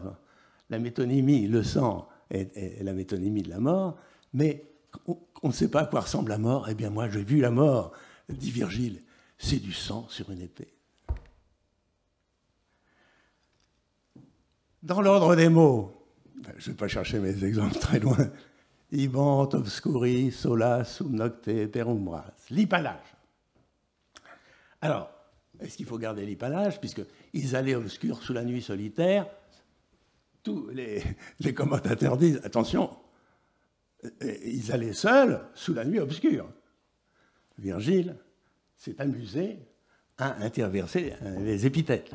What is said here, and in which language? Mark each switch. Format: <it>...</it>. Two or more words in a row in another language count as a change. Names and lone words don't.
<fr>La métonymie, le sang, est la métonymie de la mort, mais on ne sait pas à quoi ressemble la mort. Eh bien, moi, j'ai vu la mort, dit Virgile, c'est du sang sur une épée. Dans l'ordre des mots, je ne vais pas chercher mes exemples très loin,</fr> <la>ibant obscuri sola sum nocte perumbras, l'hypallage.</la> <fr>Alors, est-ce qu'il faut garder l'hypallage, puisqu'ils allaient obscurs sous la nuit solitaire? Tous les commentateurs disent, attention, ils allaient seuls sous la nuit obscure. Virgile s'est amusé à interverser les épithètes.</fr>